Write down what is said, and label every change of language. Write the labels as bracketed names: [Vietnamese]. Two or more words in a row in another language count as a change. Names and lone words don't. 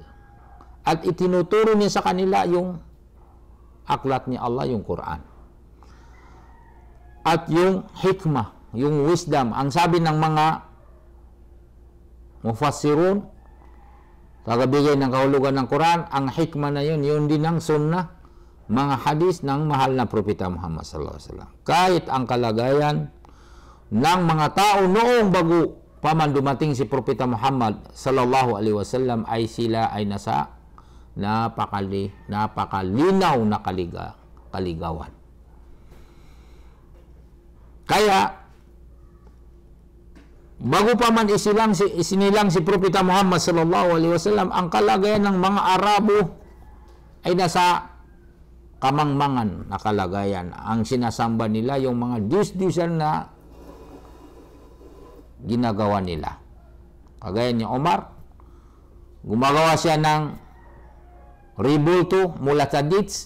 [Filipino] At itinuturo niya sa kanila yung aklat ni Allah, yung Quran. At yung hikmah, yung wisdom, ang sabi ng mga mufassirun, tagabigay ng kahulugan ng Quran, ang hikmah na yun, yun din ang sunnah, mga hadis ng mahal na Propeta Muhammad [Arabic] صلى الله عليه وسلم. [Filipino] Kahit ang kalagayan ng mga tao noong bago pa man dumating si Propeta Muhammad [Arabic] صلى الله عليه وسلم [Filipino] ay sila ay nasa napakalinaw na kaligawan. Kaya bago pa man isinilang si Propeta Muhammad [Arabic] صلى الله عليه وسلم, [Filipino] ang kalagayan ng mga Arabo ay nasa kamangmangan na kalagayan. Ang sinasamba nila yung mga Diyos-Diyosan na ginagawa nila. Kagaya ni Omar, gumagawa siya ng ribulto mula sa dates.